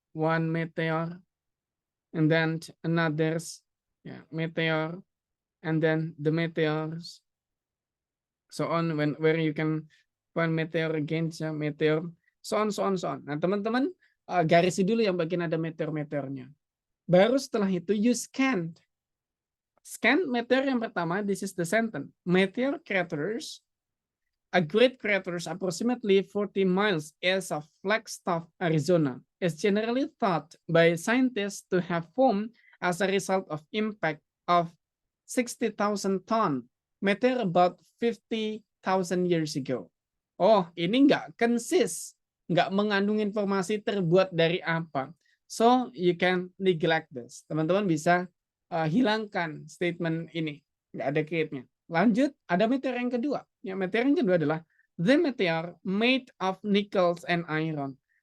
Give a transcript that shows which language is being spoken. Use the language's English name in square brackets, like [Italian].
[English] One meteor, and then another's meteor, and then the meteors, so on, where you can find meteor again, meteor, so on. [Indonesian] Nah teman-teman garisi dulu yang bagian ada meteor-meteornya. Baru setelah itu [English] you scan [Indonesian] meteor yang pertama. [English] This is the sentence. Meteor craters, a great craters approximately 40 miles east of Flagstaff, Arizona, is generally thought by scientists to have formed as a result of impact of 60,000 ton meteor about 50,000 years ago. [Indonesian] Oh, ini nggak consist, nggak mengandung informasi terbuat dari apa. [English] So you can neglect this. [Indonesian] Teman-teman bisa hilangkan statement ini, nggak ada kaitannya. Lanjut, ada meteor yang kedua. Ya, meteor yang kedua adalah [English] the meteor made of nickels and iron.